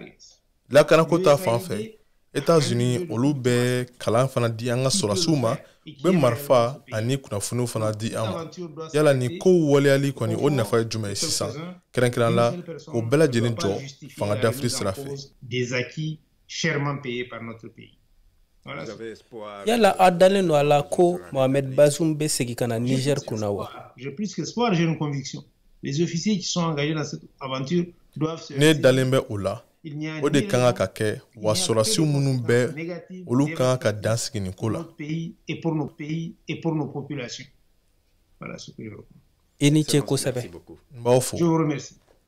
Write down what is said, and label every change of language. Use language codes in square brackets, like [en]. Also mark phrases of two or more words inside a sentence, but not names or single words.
[bm] Lakana ko ta fan fɛ, États-Unis olu bɛ kalan fana di an ka sɔrɔsiw ma, bɛ marifa ani kunnafoniw fana di an ma. Yala ni ko waleyali kɔni o nafa ye jumɛn ye sisan? Kɛrɛnkɛrɛnnen la, o bɛɛ lajɛlen jɔ fanga dafiri sira fɛ. [fr] Des acquis chèrement payés par notre pays. [bm] Yala a dalen don a la ko Mohamed Bazoum bɛ segin ka na Niger kunna wa? [fr] J'ai plus qu'espoir, j'ai une conviction. Les officiers qui sont engagés dans cette aventure doivent se... [bm] Ne dalen bɛ o la. O de kan ka kɛ wa sɔrɔsiw minnu bɛɛ olu kan ka dan sigi nin ko la. [fr] Et pour nos pays et pour nos populations. Voilà ce que je veux. [bm] I ni ce kosɛbɛ. N b'aw fo. [fr] Je vous remercie.